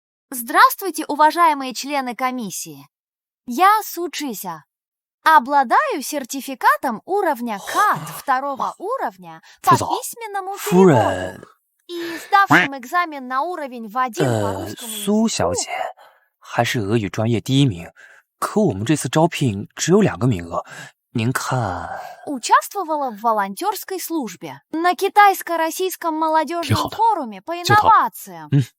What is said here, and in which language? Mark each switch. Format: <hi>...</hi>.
<ru>Здравствуйте, уважаемые члены комиссии. Я Сучися. Обладаю сертификатом уровня КАТ второго уровня по письменному переводу и сдавшим экзамен на уровень в 1 по русскому языку.</ru> <zh>苏小姐还是俄语专业第1名，可我们这次招聘只有2个名额，您看。</zh> <ru>Участвовала в волонтерской службе на китайско-российском молодежном форуме по инновациям.</ru>